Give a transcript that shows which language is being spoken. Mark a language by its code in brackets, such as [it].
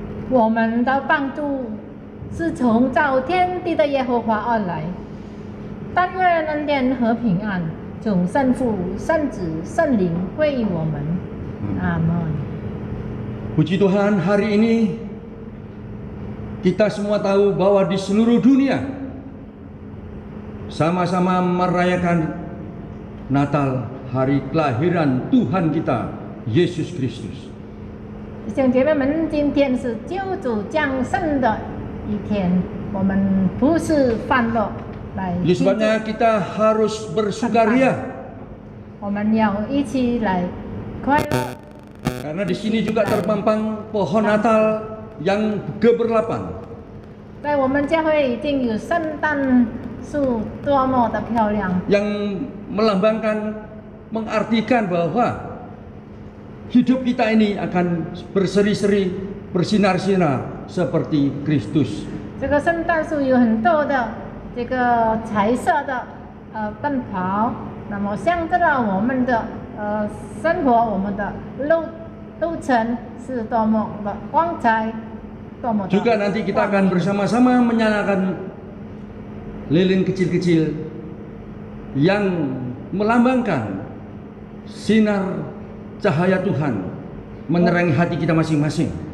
[zh] 我们的帮助是从造天地的耶和华而来，但愿恩典和平安从圣父、圣子、圣灵归于我们。阿门。 [id] Puji Tuhan, hari ini kita semua tahu bahwa di seluruh dunia sama-sama merayakan Natal, hari kelahiran Tuhan kita, Yesus Kristus. [zh] 弟兄姐妹们，今天是救主降生的一天，我们不是欢乐来庆 [id] Oleh [zh] 祝， [id] sebabnya kita harus bersukaria [zh] 我们要一起来快乐。 [id] karena di sini juga terpampang pohon Natal yang geberlapan. [zh] 在我们教会已经有圣诞树，多么的漂亮！ [id] Yang melambangkan, mengartikan bahwa hidup kita ini akan berseri-seri, bersinar-sinar seperti Kristus. [zh] 这个圣诞树有很多的这个彩色的灯泡，那么象征了我们的生活，我们的路程是多么的光彩，多么的。 [id] Juga nanti kita akan bersama-sama menyalakan lilin kecil-kecil yang melambangkan sinar cahaya Tuhan menerangi hati kita masing-masing.